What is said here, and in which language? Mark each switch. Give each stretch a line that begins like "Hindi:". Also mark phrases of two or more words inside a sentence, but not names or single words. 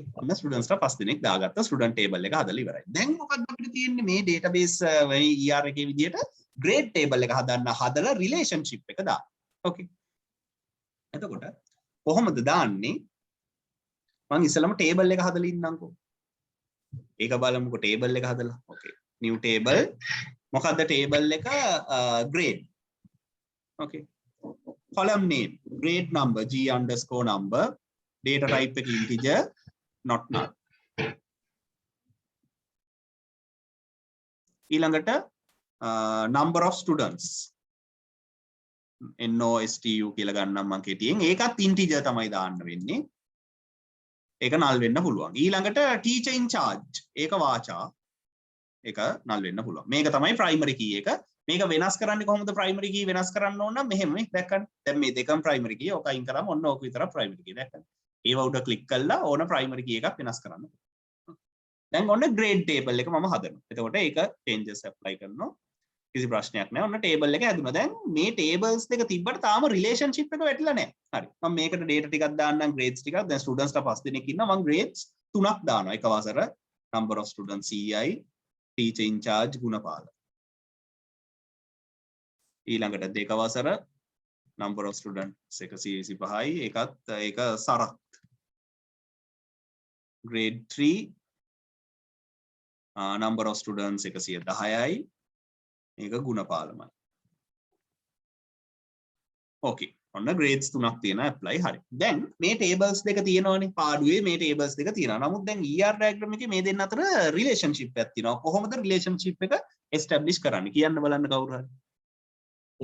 Sinhala: ඔන්න ස්ටුඩන්ට්ස් ලා 5 දෙනෙක් දාගත්ත.
English: student table
Sinhala: එක හදලා ඉවරයි. දැන් මොකක්ද අපිට තියෙන්නේ මේ
English: database ER
Sinhala: එකේ විදියට
English: grade table
Sinhala: එක හදලා relationship එක දාන්න. ඕකේ. එතකොට කොහොමද දාන්නේ? මම ඉස්සලම table එක හදලා ඉන්නම්කෝ. ඒක බලමුකෝ table එක හදලා. ඕකේ.
English: new table.
Sinhala: මොකද්ද table එක?
English: grade. okay. column name grade number G_number data type එක integer not null.
Sinhala: ඊළඟට
English: number of students NOSTU
Sinhala: කියලා ගන්නම් මම කෙටියෙන්. ඒකත් integer තමයි දාන්න වෙන්නේ. ඒක null වෙන්න පුළුවන්. ඊළඟට
English: teacher in charge
Sinhala: ඒක වාචා ඒක null වෙන්න පුළුවන්. මේක තමයි
English: primary key
Sinhala: එක. මේක වෙනස් කරන්නේ කොහොමද?
English: primary key
Sinhala: වෙනස් කරන්න ඕන නම් මෙහෙම මේ දැක්කනේ. දැන් මේ දෙකම
English: primary key.
Sinhala: ඔක අයින් කරාම ඔන්න ඕක විතරක්
English: primary key
Sinhala: දැක්කනේ. ඒව උඩ click කළා ඕන
English: primary key
Sinhala: එකක් වෙනස් කරන්න. දැන් ඔන්න
English: grade table
Sinhala: එක මම හදනවා. එතකොට ඒක
English: changes apply
Sinhala: කරනවා. කිසි ප්‍රශ්නයක් නැහැ. ඔන්න table එක හැදුනා. දැන් මේ tables දෙක තිබ්බට තාම relationship එක වැටිලා නැහැ. හරි. මම මේකට data ටිකක් දාන්නම් grades ටිකක්. දැන් students ලා 5 දෙනෙක් ඉන්නවා. මම grades 3ක් දානවා. එක වසර
English: number of students CI teacher in charge
Sinhala: ගුණපාල. ඊළඟට දෙක වසර
English: number of students
Sinhala: 125යි ඒකත් ඒක සරත්.
English: grade 3 number of students
Sinhala: 110යි ඒක ගුණපාලමයි. okay ඔන්න grades 3ක් තියෙනවා apply හරි. දැන් මේ tables දෙක තියෙනවනේ පාඩුවේ මේ tables දෙක තියෙනවා. නමුත් දැන්
English: ER diagram
Sinhala: එකේ මේ දෙන්න අතර relationship එකක් තියෙනවා. කොහොමද relationship එක establish කරන්නේ කියන්න බලන්න කවුරු හරි.